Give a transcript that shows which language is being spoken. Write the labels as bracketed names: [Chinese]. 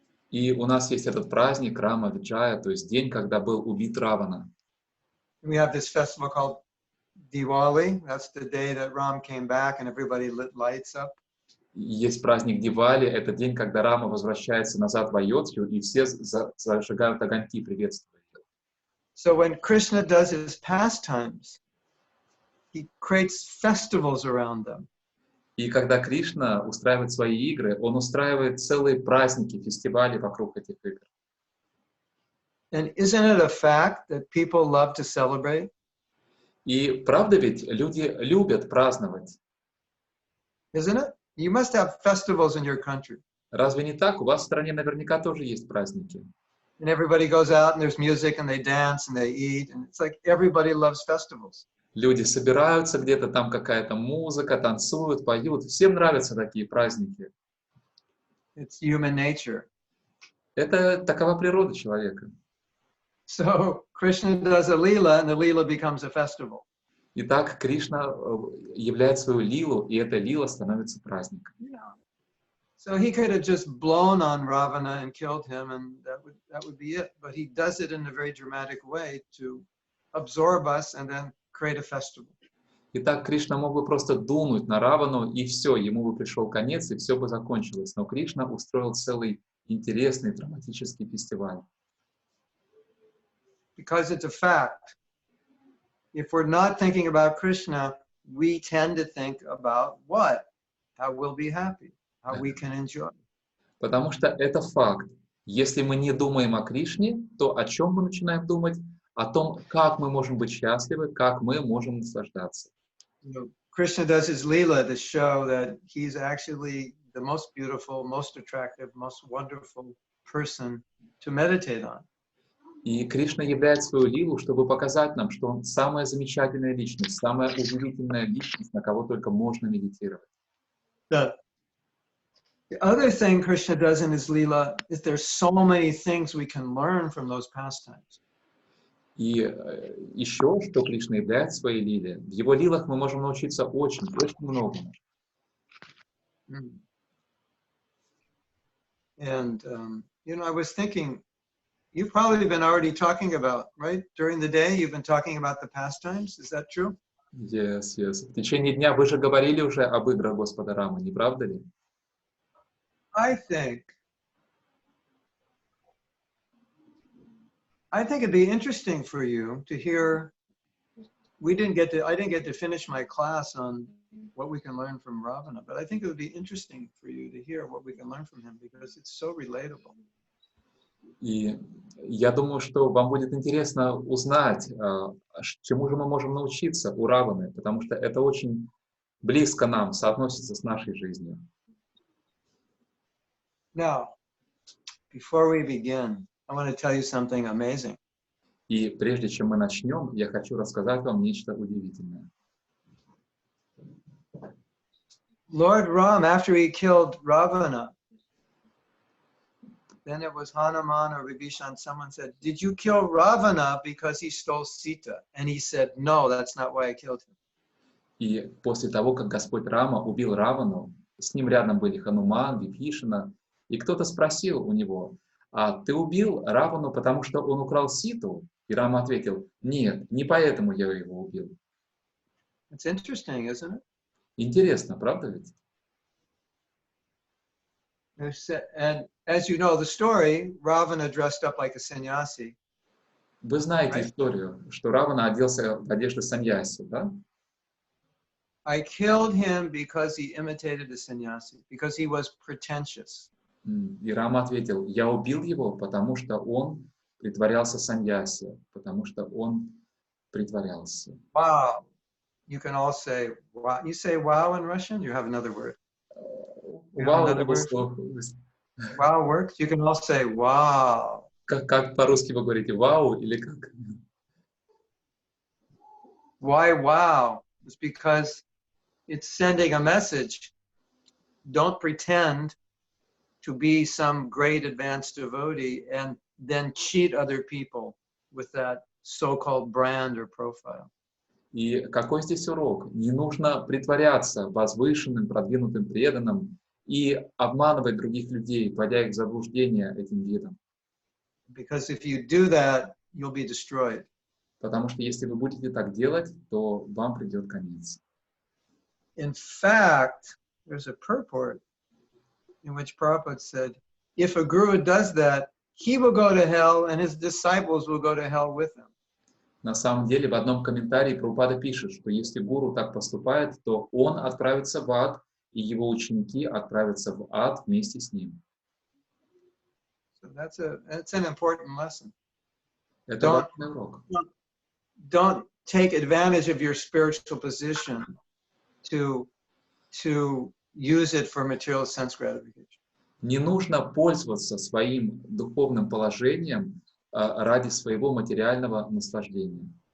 [Russian] И у нас есть этот праздник Рама Виджая, то есть день, когда был убит Равана. [English] We have this festival called Diwali. That's the day that Ram came back and everybody lit lights up. [Russian] Есть праздник Дивали, это день, когда Рама возвращается назад в Айодхью, и все зажигают огоньки, приветствуя его. [English] So when Krishna does his pastimes, he creates festivals around them. [Russian] И когда Кришна устраивает свои игры, он устраивает целые праздники, фестивали вокруг этих игр. [English] And isn't it a fact that people love to celebrate? [Russian] И правда ведь люди любят праздновать? [English] Isn't it? You must have festivals in your country. [Russian] Разве не так? У вас в стране наверняка тоже есть праздники. And everybody goes out and there's music and they dance and they eat. And it's like everybody loves festivals. Люди собираются где-то, там какая-то музыка, танцуют, поют. Всем нравятся такие праздники. [English] It's human nature. [Russian] Это такова природа человека. [English] So Krishna does a lila and the lila becomes a festival. [Russian] Итак, Кришна являет свою лилу, и эта лила становится праздником. [English] Yeah. So he could have just blown on Ravana and killed him, and that would be it. But he does it in a very dramatic way to absorb us and then create a festival. [Russian] Итак, Кришна мог бы просто дунуть на Равану, и все, ему бы пришел конец, и все бы закончилось. Но Кришна устроил целый интересный драматический фестиваль. [English] Because it's a fact. If we're not thinking about Krishna, we tend to think about what? How we'll be happy, how we can enjoy. [Russian] Потому что это факт. Если мы не думаем о Кришне, то о чем мы начинаем думать? О том, как мы можем быть счастливы, как мы можем наслаждаться. [English] Krishna does his lila to show that he's actually the most beautiful, most attractive, most wonderful person to meditate on. [Russian] И Кришна являет свою лилу, чтобы показать нам, что он самая замечательная личность, самая удивительная личность, на кого только можно медитировать. [English] The other thing Krishna does in his lila is there's so many things we can learn from those pastimes. [Russian] И еще, что Кришна являет своей лиле, в его лилах мы можем научиться очень многому. [English] And, I was thinking, you've probably been already talking about, right? During the day, you've been talking about the pastimes. Is that true? Yes. [Russian] В течение дня вы же говорили уже об играх Господа Рамы, не правда ли? [English] I think it'd be interesting for you to hear. I didn't get to finish my class on what we can learn from Ravana, but I think it would be interesting for you to hear what we can learn from him because it's so relatable. [Russian] И я думаю, что вам будет интересно узнать, чему же мы можем научиться у Раваны, потому что это очень близко нам, соотносится с нашей жизнью. [English] Now, before we begin, I want to tell you something amazing. [Russian] И прежде чем мы начнем, я хочу рассказать вам нечто удивительное. [English] Lord Ram, after he killed Ravana, then it was Hanuman or Vibhishan, someone said, did you kill Ravana because he stole Sita? And he said, no, that's not why I killed him. [Russian] И после того, как Господь Рама убил Равану, с ним рядом были Хануман, Вибхишана, и кто-то спросил у него, а ты убил Равану, потому что он украл Ситу? И Рама ответил, нет, не поэтому я его убил. [English] It's interesting, isn't it? [Russian] Интересно, правда ведь? [English] And as you know the story, Ravana dressed up like a sannyasi. [Russian] Вы знаете историю, что Равана оделся в одежды саньяси, да? [English] I killed him because he imitated a sannyasi, because he was pretentious. [Russian] И Рама ответил: я убил его, потому что он притворялся саньяси, потому что он притворялся. [English] Wow. You can all say wow. You say wow in Russian? You have another word. You have [Russian] Вау, [English] another [Russian] это было [English] word? [Russian] слово. [English] Wow works? You can all say wow. [Russian] Как по-русски вы говорите, вау или как? [English] Why wow? It's because it's sending a message. Don't pretend to be some great advanced devotee and then cheat other people with that so-called brand or profile. [Russian] И какой здесь урок? Не нужно притворяться возвышенным, продвинутым преданным и обманывать других людей, вводя их в заблуждение этим видом. [English] Because if you do that, you'll be destroyed. [Russian] Потому что если вы будете так делать, то вам придет конец. [English] In fact, there's a purport in which Prabhupada said, if a guru does that, he will go to hell and his disciples will go to hell with him. [Russian] На самом деле, в одном комментарии Прабхупада пишет, что если гуру так поступает, то он отправится в ад, и его ученики отправятся в ад вместе с ним. [English] So that's an important lesson. [Russian] Это важный урок. [English] Don't take advantage of your spiritual position to use it for material sense gratification. [Russian] Не нужно пользоваться своим духовным положением ради своего материального наслаждения.